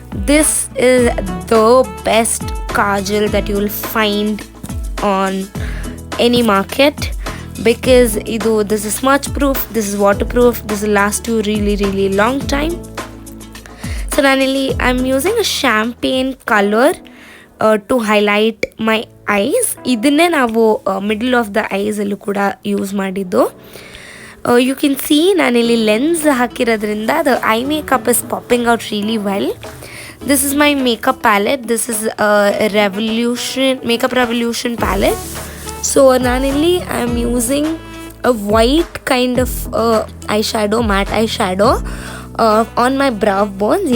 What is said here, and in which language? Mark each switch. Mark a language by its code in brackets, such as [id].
[en] This is the best kajal that you will find on any market, because this is smudge proof, this is waterproof, this will last you really long time. So ನಾನಿಲ್ಲಿ I am using a champagne colour to highlight my eyes. [kn] ಇದನ್ನೇ ನಾವು middle of the ಐಸಲ್ಲೂ ಕೂಡ use ಮಾಡಿದ್ದು. [en] you can see [kn] ನಾನಿಲ್ಲಿ lens ಹಾಕಿರೋದ್ರಿಂದ [en] The eye makeup is popping out really well. This is my makeup palette. This is a makeup revolution palette. So ನಾನಿಲ್ಲಿ I am using a white kind of matte eyeshadow on my brow bones.